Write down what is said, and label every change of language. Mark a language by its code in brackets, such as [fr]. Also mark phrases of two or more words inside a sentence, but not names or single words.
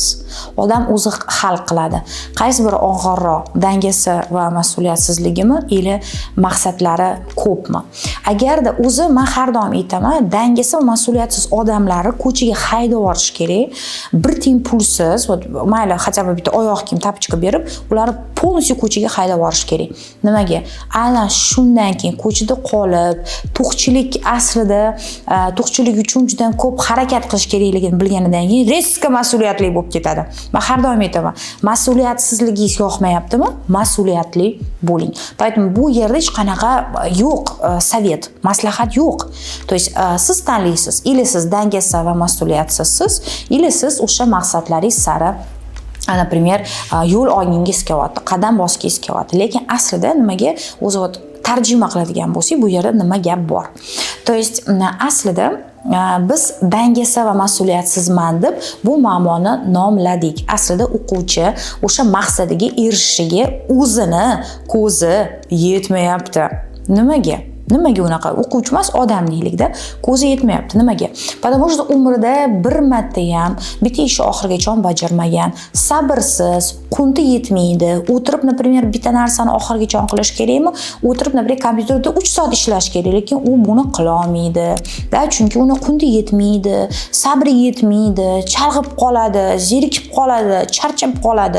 [uz] Odam o'zi hal qiladi. Qaysi biri og'irroq, dangasa va mas'uliyatsizligimi, yoki maqsadlari ko'pmi? Agarda o'zi, men har doim aytaman, dangasa va mas'uliyatsiz odamlarni ko'chaga haydab yuborish kerak. Bir tiyin pulsiz, mayli, [ru] хотя бы [uz] bitta oyoq kiyim tapichka berib, ularni полностью ko'chaga haydab yuborish kerak. Nimaga? Aynan shundan keyin ko'chada qolib, to'qchilik aslida, to'qchilik uchun juda ko'p harakat qilish kerakligini bilganidan keyin riska mas'uliyatli bo'lib ketadi. Men har doim aytaman, mas'uliyatsizligingiz yoqmayaptimi? Mas'uliyatli bo'ling. Поэтому bu yerda hech qanaqa yo'q, savet, maslahat yo'q. [ru] То есть [uz] siz tanlaysiz, или siz dangasa va mas'uliyatsizsiz, или siz o'sha maqsadlaringiz sari например, yo'l olgingiz kelyapti, qadam bosgingiz kelyapti. Lekin aslida nimaga o'zi tarjima qiladigan bo'lsak, bu yerda nima gap bor? [ru] То есть [uz] aslida biz dangasa va mas'uliyatsizman deb bu ma'noni nomladik. Aslida o'quvchi o'sha maqsadiga erishishiga o'zini ko'zi yetmayapti. Nimaga? Nimaga unaqa? O'quvchi emas, odamlikda ko'zi yetmayapti. Nimaga? [ru] Потому что [uz] umrida bir marta ham bitta ishni oxirigacha bajarmagan, sabrsiz, qunti yetmaydi. O'tirib, например, bitta narsani oxirigacha qilish kerakmi? O'tirib, например, kompyuterda 3 soat ishlash kerak, lekin u buni qila olmaydi. Chunki uni qunti yetmaydi, sabri yetmaydi, chalg'ib qoladi, zerikib qoladi, charchab qoladi.